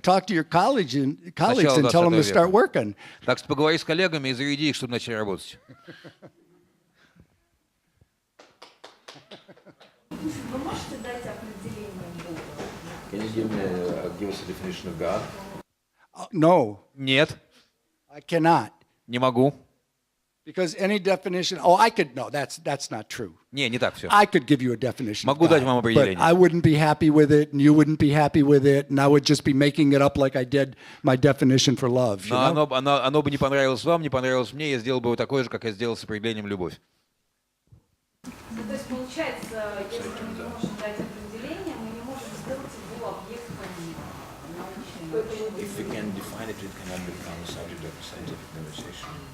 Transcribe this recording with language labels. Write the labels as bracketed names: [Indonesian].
[English] talk to your colleagues and tell them to start working. [Russian] Так что поговори с коллегами и заряди их, чтобы начали работать. Вы можете дать определение Бога? [English] Can you give us a definition of God? No. [Russian] Нет. [English] I cannot. [Russian] Не могу. [English] Because any definition, I could, no, that's not true. [Russian] Не так все. [English] I could give you a definition. [Russian] Могу дать вам [English] but [Russian] определение. [English] I wouldn't be happy with it, and you wouldn't be happy with it, and I would just be making it up like I did my definition for love. You [Russian] Но [English] know? [Russian] оно бы не понравилось вам, не понравилось мне, я сделал бы его такое же, как я сделал с определением любовь. Ну, то есть получается, если мы не можем дать определение, мы не можем сделать его объектом научной научной. [English] If we can define it, it cannot become a subject of scientific conversation.